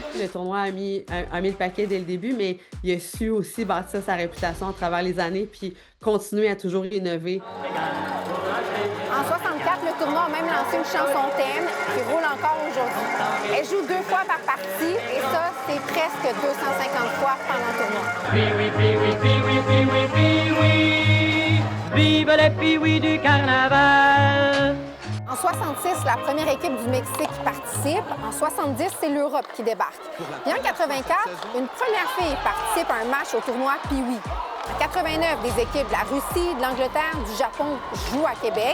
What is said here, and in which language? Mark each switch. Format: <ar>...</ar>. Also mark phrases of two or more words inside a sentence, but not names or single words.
<fr>Le tournoi a mis le paquet dès le début, mais il a su aussi bâtir sa réputation à travers les années puis continuer à toujours innover. En 64, le tournoi a même lancé une chanson thème qui roule encore aujourd'hui. Elle joue 2 fois par partie et ça, c'est presque 250 fois pendant le tournoi. Pee-wee, pee-wee, pee-wee, pee-wee, pee-wee. Vive les pee-wee du carnaval! En 66, la première équipe du Mexique participe. En 70, c'est l'Europe qui débarque. Puis en 84, une première fille participe à un match au tournoi Pee-wee. En 89, des équipes de la Russie, de l'Angleterre, du Japon jouent à Québec.</fr>